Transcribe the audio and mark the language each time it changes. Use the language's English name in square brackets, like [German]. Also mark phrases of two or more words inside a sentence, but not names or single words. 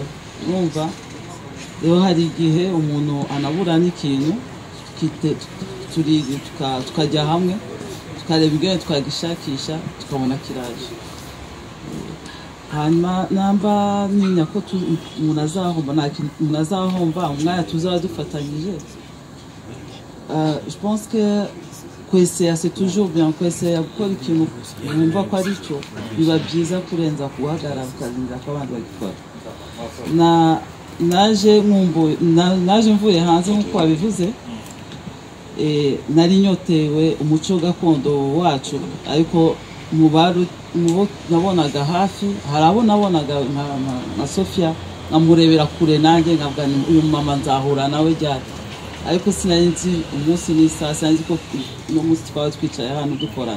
[Kinyarwanda] Numva rero hari igihe umuntu anabura n'ikintu tukajya hamwe tukareba ibyo twagishakisha tukabona kiraje. Hanyuma namba ninya ko umuntu azahomba, nta kintu umuntu azahomba umwanya tuzaba dufatanyije. [French] Je pense que kwesera c'est toujours bien, [Kinyarwanda] kwesera gukora ikintu wumva ko ari cyo biba byiza kurenza guhagarara ukarinda ko abandi bagikora. Naje mvuye hanze nk'uko wabivuze, nari nyotewe umuco gakondo wacu, ariko mu bo nabonaga hafi hari abo nabonaga nka Sophia, nkamurebera kure, nanjye nkavuga uyu mama nzahura nawe ryari, ariko sinari nzi umunsi n'isaha, sinari ko uno munsi twaba twicaye hano dukorana.